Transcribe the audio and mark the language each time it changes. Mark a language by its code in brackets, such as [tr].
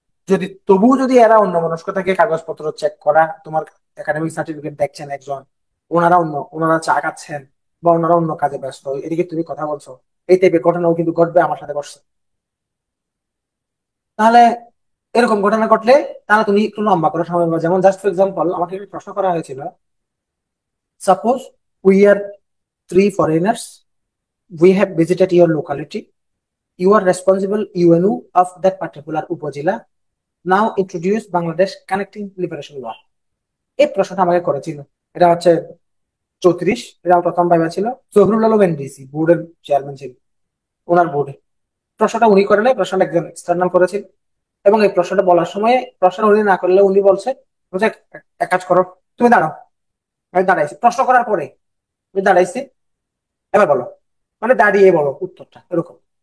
[bn] যদি তবুও যদি এরা অন্যমনস্ক থেকে কাগজপত্র চেক করা, তোমার একাডেমিক সার্টিফিকেট দেখছেন একজন, ওনারা চা খাচ্ছেন বা ওনারা অন্য কাজে ব্যস্ত, এদিকে তুমি কথা বলছো, এই টাইপের ঘটনাও কিন্তু ঘটবে, আমার সাথে ঘটছে। তাহলে এরকম ঘটনা ঘটলে তাহলে তুমি একটু লম্বা করে সময় পাবে। [en] যেমন just for example, [bn] আমাকে একটা প্রশ্ন করা হয়েছিল, [en] Suppose we are 3 foreigners, we have visited your locality, you are responsible UNO of that particular upazila, now introduce Bangladesh connecting liberation law। [bn] এই প্রশ্নটা আমাকে করেছিল। এটা হচ্ছে 34, এটা আমার প্রথম ভাইবা ছিল। জহুরুল আলম এনডিসি বোর্ডের চেয়ারম্যান ছিল, ওনার বোর্ডে। প্রশ্নটা উনি করে নাই, প্রশ্নটা একজন এক্সটার্নাল করেছিল। এবং এই প্রশ্নটা বলার সময় প্রশ্ন উনি না করলে উনি বলছে, বলছে এক কাজ করো, তুমি দাঁড়াও। আমি দাঁড়াইছি প্রশ্ন করার পরে, আমি দাঁড়াইছি, এবার বলো, মানে দাঁড়িয়ে বলো উত্তরটা, এরকম।